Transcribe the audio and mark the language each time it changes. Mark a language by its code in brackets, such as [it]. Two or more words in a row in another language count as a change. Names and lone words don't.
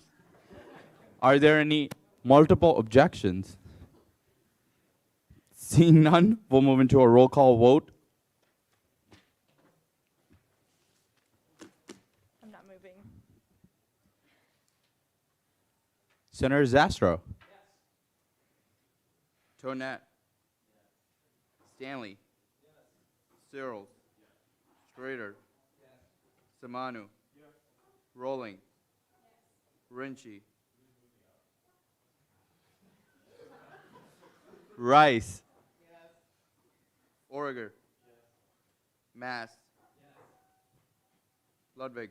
[en] Are there any multiple objections? Seeing none, we'll move into a roll call vote. I'm not moving. Senator Zastro. Toinette. Stanley. Searles. Strader. Samanu. Rolling. Rinchi. Rice. Origer. Mass. Ludwig.